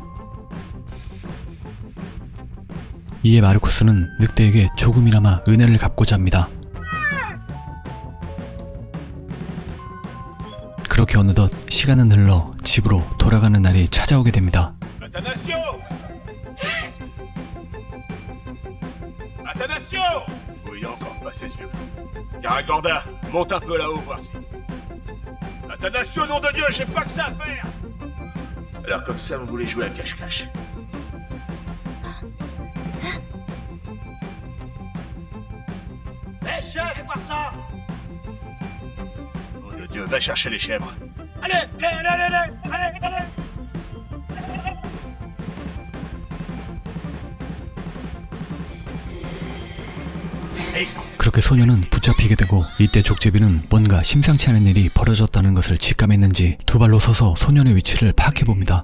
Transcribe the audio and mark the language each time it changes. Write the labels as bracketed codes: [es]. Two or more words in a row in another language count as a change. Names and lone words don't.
[ko] 이에 마르코스는 늑대에게 조금이나마 은혜를 갚고자 합니다. 그렇게 어느덧 시간은 흘러 집으로 돌아가는 날이 찾아오게 됩니다. [fr] Athanasio! Oui, encore pas ces yeux fous. Caragorda, monte un peu là-haut, voir si... Athanasio, nom de Dieu, j'ai pas que ça à faire! Alors comme ça, vous voulez jouer à cache-cache. Hé, chef, fais voir ça! Nom de Dieu, va chercher les chèvres. Allez, allez, allez, allez, allez, allez! [ko] 그렇게 소녀는 붙잡히게 되고 이때 족제비는 뭔가 심상치 않은 일이 벌어졌다는 것을 직감했는지 두 발로 서서 소년의 위치를 파악해봅니다.